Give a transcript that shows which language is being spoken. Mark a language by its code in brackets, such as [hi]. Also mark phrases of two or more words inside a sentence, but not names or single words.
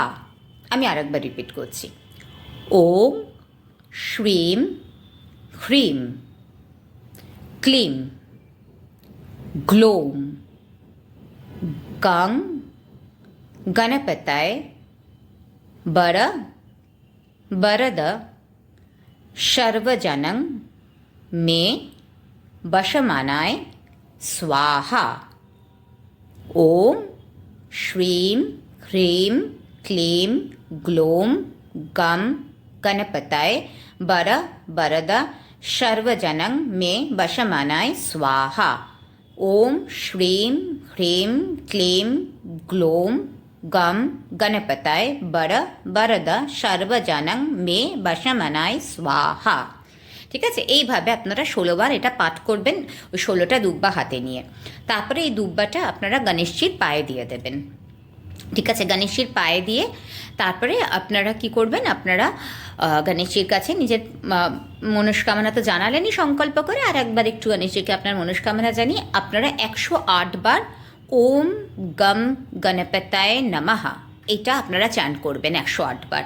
[bn] আমি আরেকবার রিপিট করছি। [sa] ওম শ্রীম হ্রিম ক্লিম গ্লোম গং গণপতয়ে বরদ সর্বজনং মে বশমানায় स्वाहा। ओम श्रीं ह्रीं क्लीं ग्लौं गं गणपतये बर वरद सर्वजनं मे वशमानाय स्वाहा। ओम श्रीं ह्रीं क्लीं ग्लौं गं गणपतये बर वरद सर्वजनं मे वशमानाय स्वाहा। [bn] ঠিক আছে, এইভাবে আপনারা 16বার এটা পাঠ করবেন, ওই 16টা দুব্বা হাতে নিয়ে। তারপরে এই দুব্বাটা আপনারা গণেশজির পায়ে দিয়ে দেবেন। ঠিক আছে, গণেশজির পায়ে দিয়ে তারপরে আপনারা কি করবেন, আপনারা গণেশজির কাছে নিজের মনস্কামনা তো জানালেনই সংকল্প করে, আর একবার একটু গণেশজিকে আপনার মনস্কামনা জানিয়ে আপনারা 108 বার [sa] ওম গম গণপতায় নমঃ [bn] এটা আপনারা চ্যান্ট করবেন 108 বার।